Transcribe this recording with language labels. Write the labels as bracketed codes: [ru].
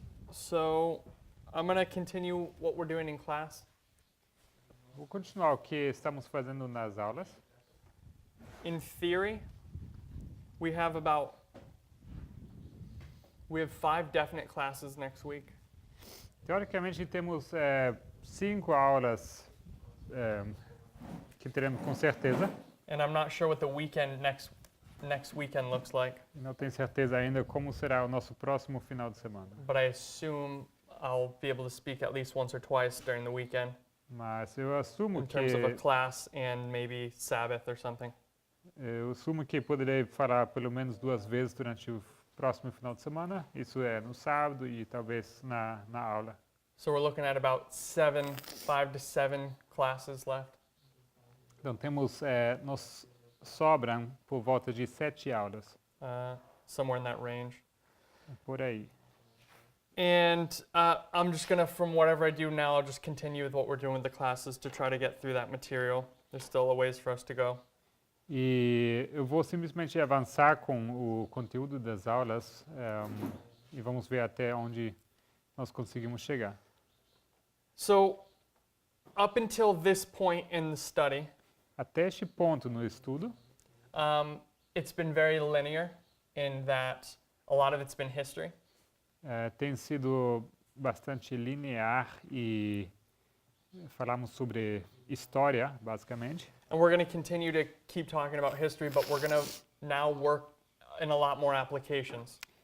[en] So, I'm going to continue what we're doing in class. [pt] Vou continuar o que estamos fazendo nas aulas. [en] In theory, we have 5 definite classes next week. [pt] Teoricamente, temos 5 aulas que teremos com certeza. [en] And I'm not sure what the weekend next weekend looks like, [pt] Não tenho certeza ainda como será o nosso próximo final de semana. [en] but I assume I'll be able to speak at least once or twice during the weekend [pt] Mas eu assumo [en] in terms of a [pt] que [en] class and maybe Sabbath or something. [pt] poderei falar pelo menos 2 vezes durante o próximo final de semana. Isso é no sábado e talvez na aula. [en] So we're looking at about 5 to 7 classes left. [pt] Então nos sobram por volta de 7 aulas, [en] Somewhere in that range. [pt] por aí. [en] And I'm just gonna, from whatever I do now, I'll just continue with what we're doing with the classes to try to get through that material. There's still a ways for us to go. [pt] E eu vou simplesmente avançar com o conteúdo das aulas e vamos ver até onde nós conseguimos chegar. [en] So, up until this point in the study, [pt] Até este ponto no estudo, [en] it's been very linear in that a lot of it's been history. [pt] tem sido bastante linear e falamos sobre história, basicamente. [en] And we're going to continue to keep talking about history, but we're going to now work on a lot more applications.